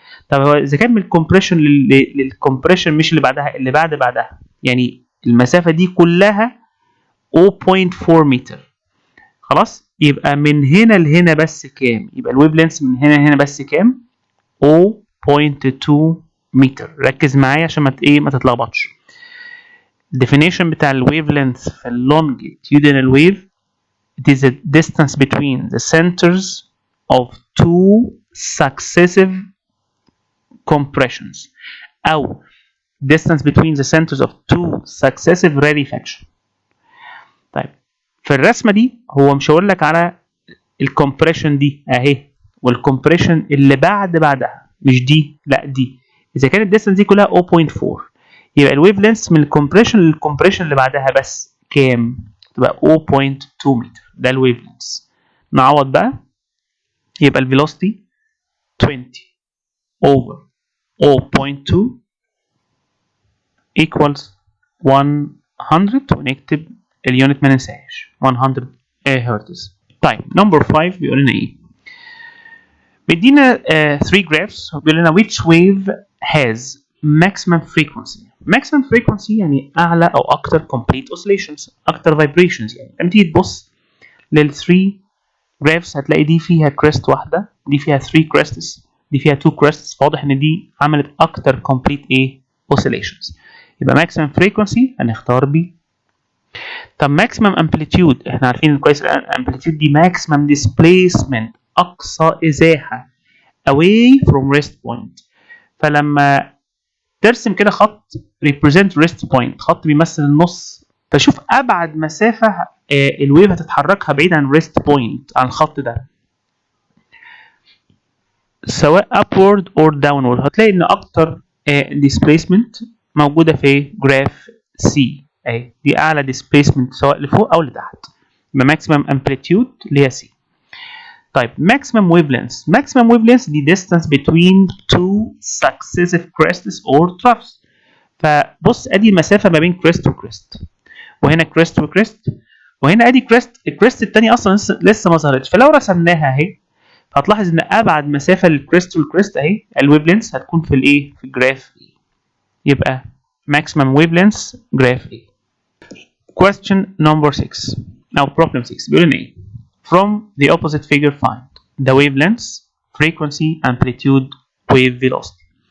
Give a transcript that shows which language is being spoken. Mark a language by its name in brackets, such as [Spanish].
[Arabic] طب هو اذا كان من الكompression للكompression مش اللي بعدها، اللي بعدها، يعني المسافه دي كلها 0.4 متر، خلاص. يبقى من هنا لهنا بس كام؟ يبقى الويف لينث من هنا لهنا بس كام؟ 0.2 متر. ركز معايا عشان ما تتلخبطش. [English] definition بتاع الويف لينث في longitudinal wave، it is a distance between the centers of two successive compressions أو distance between the centers of two successive rarefaction. [Arabic] طيب في الرسمة دي هو مش هقول لك على الكompression دي اهي، والكompression اللي بعدها، مش دي، لا دي. اذا كانت الديستنس دي كلها 0.4، يبقى الويف لينث من الكompression للكompression اللي بعدها بس كام؟ تبقى 0.2 متر. ده الويف لينث. نعوض بقى، يبقى الفيلوسيتي [English] 20 over 0.2 equals 100، [Arabic] ونكتب اليونت ما ننساهاش 100 هرتز. طيب نمبر 5 بيقول لنا ايه؟ بيدينا 3 جرافس، بيقول لنا [English] which wave has maximum frequency. [Arabic] maximum frequency يعني اعلى او اكتر [English] complete oscillations، [Arabic] اكتر vibrations. يعني لما تيجي تبص لل 3 جرافس هتلاقي دي فيها كريست واحده، دي فيها 3 كريستس، دي فيها 2 كريستس، فواضح ان دي عملت اكتر complete ايه oscillations. يبقى maximum frequency هنختار بي. [English] طب maximum amplitude [Arabic] احنا عارفين كويس [English] amplitude دي maximum displacement، [Arabic] اقصى ازاحه [English] away from rest point. [Arabic] فلما ترسم كده خط [English] represent rest point، [Arabic] خط بيمثل النص، فشوف ابعد مسافه الويف هتتحركها بعيد عن rest point، عن الخط ده، سواء [English] upward or downward. [Arabic] هتلاقي ان اكتر displacement موجوده في جراف C اهي، دي اعلى displacement سواء لفوق او لتحت. يبقى maximum amplitude اللي هي C. [English] طيب maximum wavelength. maximum wavelength دي distance between two successive crests or troughs. [Arabic] فبص ادي مسافه ما بين كريست وكريست، وهنا كريست وكريست، وهنا ادي كريست. الكريست الثاني اصلا لسه ما ظهرتش. فلو رسمناها اهي هتلاحظ ان ابعد مسافه للكريست والكريست اهي الويفلينث هتكون في الايه؟ في الجراف E. [English] يبقى maximum wavelength graph E. question number 6 او problem 6 [Arabic] بيقول لنا ايه؟ [English] from the opposite figure find the wavelength, frequency, amplitude, wave velocity.